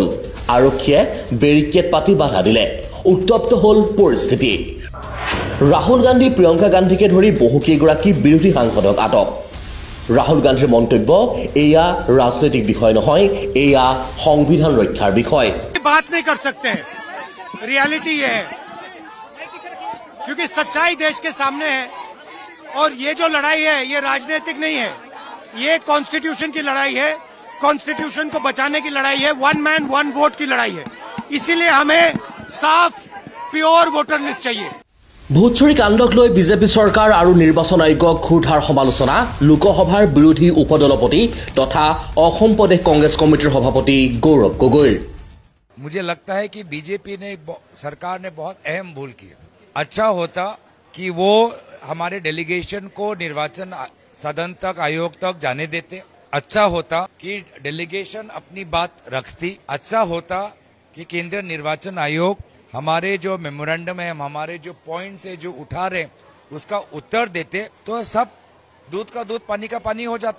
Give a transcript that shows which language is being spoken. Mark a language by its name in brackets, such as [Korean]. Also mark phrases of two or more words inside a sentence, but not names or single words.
[Assamese] আৰক্ষীয়ে বেৰিকেড পাতি বাধা দিলে। উত্তপ্ত হ'ল পৰিস্থিতি। ৰাহুল গান্ধী, প্ৰিয়ংকা গান্ধীকে ধৰি বহুকেইগৰাকী বিৰোধী সাংসদক আটক। ৰাহুল গান্ধীৰ মন্তব্য, এয়া ৰাজনৈতিক বিষয় নহয়, এয়া সংবিধান ৰক্ষাৰ বিষয়। [Hindi] बात नहीं कर सकते हैं, रियलिटी ये है, क्योंकि सच्चाई देश के सामने है। और ये जो लड़ाई है ये राजनीतिक नहीं है, ये कॉन्स्टिट्यूशन की लड़ाई है, कॉन्स्टिट्यूशन को बचाने की लड़ाई है, [English] 1 man 1 vote [Hindi] की लड़ाई है। इसीलिए हमें साफ [English] pure voter list [Hindi] चाहिए। [Assamese] ভোট চুৰি কাণ্ডক লৈ বিজেপি চৰকাৰ আৰু নিৰ্বাচন আয়োগক ক্ষুৰধাৰ সমালোচনা লোকসভাৰ বিৰোধী উপদলপতি তথা অসম প্ৰদেশ কংগ্ৰেছ কমিটিৰ সভাপতি গৌৰৱ গগৈৰ। [Hindi] मुझे लगता है कि बीजेपी ने सरकार ने बहुत अहम भूल की। अच्छा होता कि वो हमारे डेलीगेशन को निर्वाचन सदन तक आयोग तक जाने देते। अच्छा होता कि डेलीगेशन अपनी बात रखती। अच्छा होता कि केंद्रीय निर्वाचन आयोग हमारे जो मेमोरेंडम है, हमारे जो पॉइंट्स है जो उठा रहे उसका उत्तर देते तो सब दूध का दूध पानी का पानी हो जाता।